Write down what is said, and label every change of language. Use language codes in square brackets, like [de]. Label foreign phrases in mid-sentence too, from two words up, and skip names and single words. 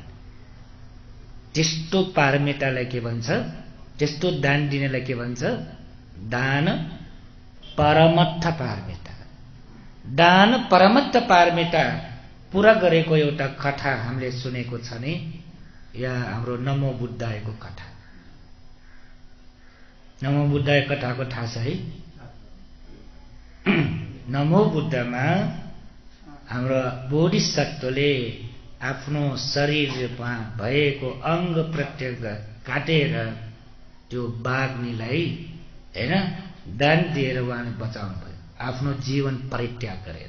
[ne] त्यस्तो पारमितालाई के भन्छ? त्यस्तो दान दिनेलाई के भन्छ? [pi] दान परमत्थ पारमिता। दान परमत्थ पारमिता [ne] पूरा गरेको एउटा कथा हामीले सुनेको छ नि, या हाम्रो नमो बुद्धायको कथा। नमो बुद्धाय कथाको थाहा छ है? नमो बुद्धमा हाम्रो बोधिसत्वले आफ्नो शरीरमा भएको अंग प्रत्यंग काटेर त्यो बाघनीलाई हैन दान दिएर उहाँले बचाउनु भयो, आफ्नो जीवन परित्याग गरेर।